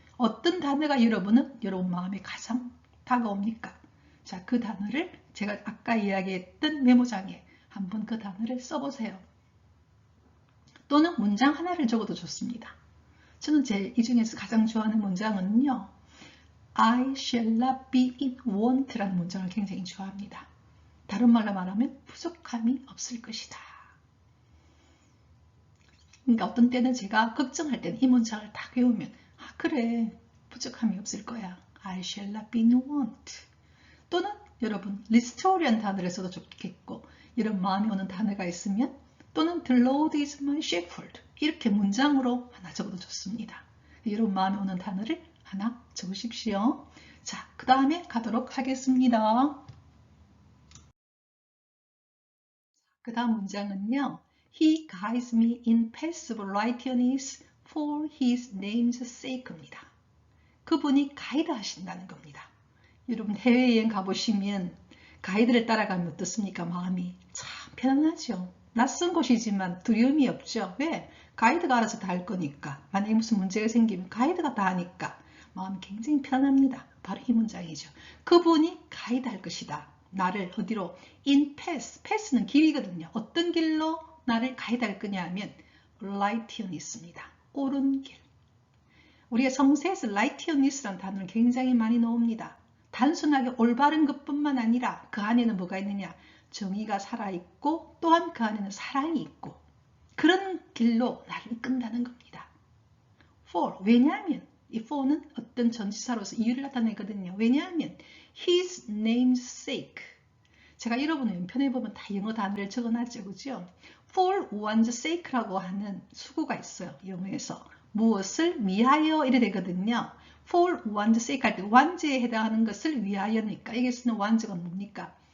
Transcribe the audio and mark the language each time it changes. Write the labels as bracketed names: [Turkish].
[Korean] 어떤 단어가 여러분 마음에 가장 다가옵니까? 자, 그 단어를 제가 아까 이야기했던 메모장에 한번 그 단어를 써보세요. 또는 문장 하나를 적어도 좋습니다. 저는 이 중에서 가장 좋아하는 문장은요. [English] I shall not be in want [Korean] 라는 문장을 굉장히 좋아합니다. 다른 말로 말하면 부족함이 없을 것이다. 그러니까 어떤 때는 제가 걱정할 때는 이 문장을 딱 외우면 아 그래 부족함이 없을 거야. [English] I shall not be in want. [Korean] 또는 여러분 리스토리한 단어를 써도 좋겠고 이런 마음이 오는 단어가 있으면 또는 [English] The Lord is my shepherd [Korean] 이렇게 문장으로 하나 적어도 좋습니다. 이런 마음이 오는 단어를 하나 적으십시오. 자, 그 다음에 가도록 하겠습니다. 그 다음 문장은요. [English] He guides me in paths of righteousness for his name's sake입니다. [Korean] 그분이 가이드 하신다는 겁니다. 여러분 해외여행 가보시면 가이드를 따라가면 어떻습니까? 마음이 참 편안하죠. 낯선 곳이지만 두려움이 없죠. 왜? 가이드가 알아서 다 할 거니까. 만약에 무슨 문제가 생기면 가이드가 다 하니까 마음이 굉장히 편안합니다. 바로 이 문장이죠. 그분이 가이드 할 것이다. 나를 어디로? [English] in path. [Korean] path는 길이거든요. 어떤 길로 나를 가이드 할 거냐 하면 righteousness입니다. 옳은 길. 우리가 성서에서 righteousness라는 단어를 굉장히 많이 나옵니다. 단순하게 올바른 것뿐만 아니라 그 안에는 뭐가 있느냐? 정의가 살아있고 또한 그 안에는 사랑이 있고 그런 길로 나를 이끈다는 겁니다. for, 왜냐하면 이 for는 어떤 전치사로서 이유를 나타내거든요. 왜냐하면 [English] his name's sake. [Korean] 제가 여러분의 왼편에 보면 다 영어 단어를 적어놨죠. 그죠? [English] for one's sake [Korean] 라고 하는 수구가 있어요. 영어에서. 무엇을 위하여 이래 되거든요. [English] for one's sake [Korean] 할 때 one's에 해당하는 것을 위하여니까 여기 쓰는 one's가 뭡니까?